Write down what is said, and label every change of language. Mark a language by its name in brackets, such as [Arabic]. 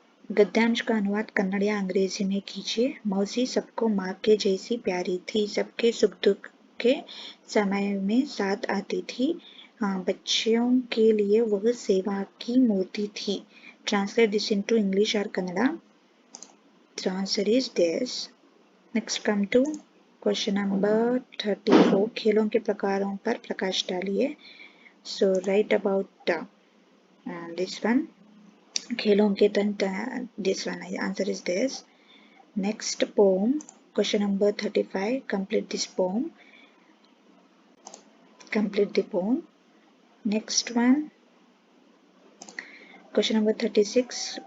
[Hindi] गद्यांश का अनुवाद कन्नड़ या अंग्रेजी में कीजिए। मौसी सबको माँ के जैसी प्यारी थी, सबके सुख दुख के समय में साथ आती थी, बच्चियों के लिए वह सेवा की मूर्ति थी। [English] Translate this into English और Kannada. The answer is this. Next come to question number 34। [Hindi] खेलों के प्रकारों पर प्रकाश डालिए। [English] So write about this one. [Hindi] खेलों के तंत्र, [English] this one answer is this. Next poem, question number 35. Complete this poem. Complete the poem. Next one, question number 36.